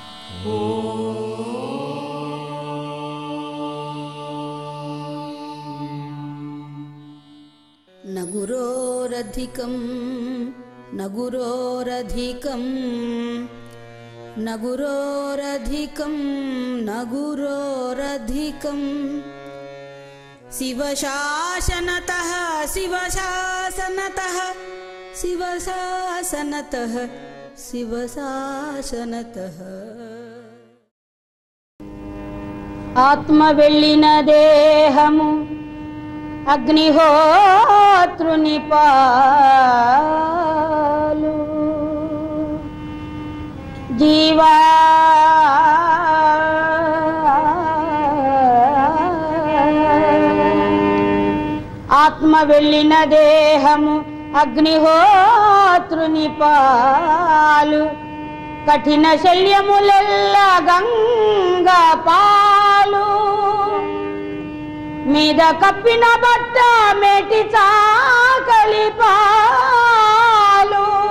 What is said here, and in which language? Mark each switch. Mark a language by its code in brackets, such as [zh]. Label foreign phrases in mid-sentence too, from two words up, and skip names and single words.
[sa] न गुरोरधिकं न गुरोरधिकं न गुरोरधिकं न गुरोरधिकं शिवशासनतः शिवशासनतः शिवशासनतः शिवशासनतः [te] आत्म వెళ్ళిన దేహము అగ్నిహోత్రుని పాలు జీవా ఆత్మ వెళ్ళిన దేహము అగ్నిహోత్రుని పాలు కఠిన శల్యములెల్ల గంగా పాలు మీద కప్పిన బట్ట మేటి చాకలి పాలు